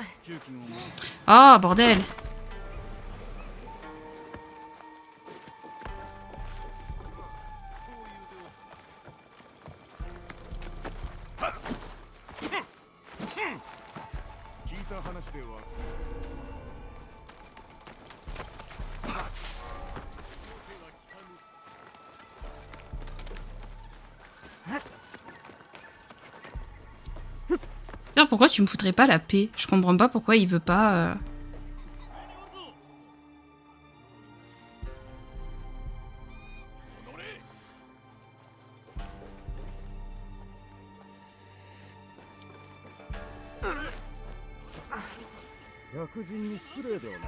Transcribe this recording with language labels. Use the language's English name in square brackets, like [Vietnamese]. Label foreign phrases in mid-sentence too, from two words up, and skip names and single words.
[Japanese] 給金をもらう。 [French] Oh, bordel. [Japanese] 聞いた話では [French] Alors, pourquoi tu me foutrais pas la paix? Je comprends pas pourquoi il veut pas... [Japanese] 客人に失礼ではないか。